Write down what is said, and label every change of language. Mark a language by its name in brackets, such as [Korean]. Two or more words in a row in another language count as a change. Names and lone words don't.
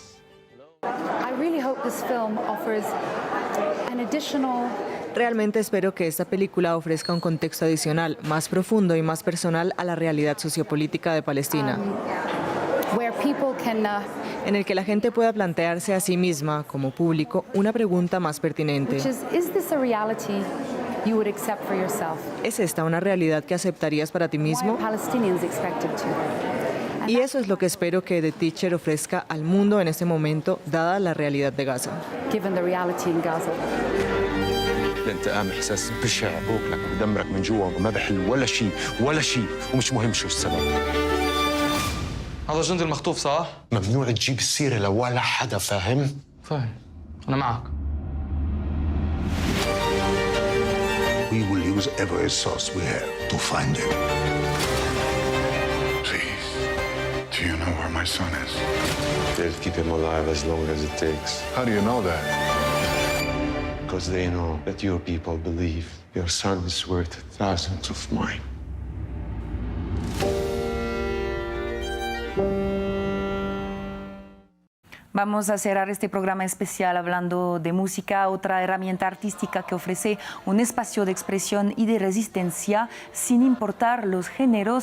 [Spanish] Realmente espero que esta película ofrezca un contexto adicional, más profundo y más personal a la realidad sociopolítica de Palestina, en el que la gente pueda plantearse a sí misma, como público, una pregunta más pertinente. ¿Es esta una realidad que aceptarías para ti mismo? Y eso es lo que espero que The Teacher ofrezca al mundo en este momento, dada la realidad de Gaza. [Arabic] الانتقام احساس بشع بوكلك ودمرك من جوا وما بحل ولا شيء ومش مهم شو السبب. هذا جندي المخطوف صح؟ ممنوع تجيب السيره لولا حدا فاهم؟ فاهم انا معك. [English] We will use every source we have to find him. Please, do you know where my son is? They'll keep him alive as long as it takes. How do you know that? Because they know that your people believe your son is worth thousands of mine. [Spanish] Vamos a cerrar este programa especial hablando de música, otra herramienta artística que ofrece un espacio de expresión y de resistencia sin importar los géneros.